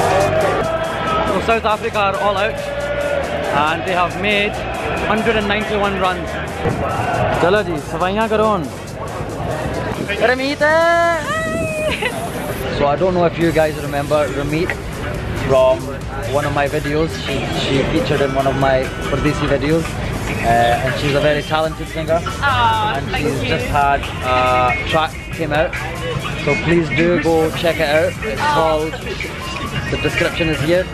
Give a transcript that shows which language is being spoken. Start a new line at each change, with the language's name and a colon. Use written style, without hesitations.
English: So South Africa are all out and they have made 191 runs.
Hindi: चलो जी सफाइयाँ करो Ramit.
English: So I don't know if you guys remember Ramit from one of my videos. She featured in one of my Pardesi videos, and she's a very talented singer. And she's just had a track came out. So please do go check it out. It's called. The description is here.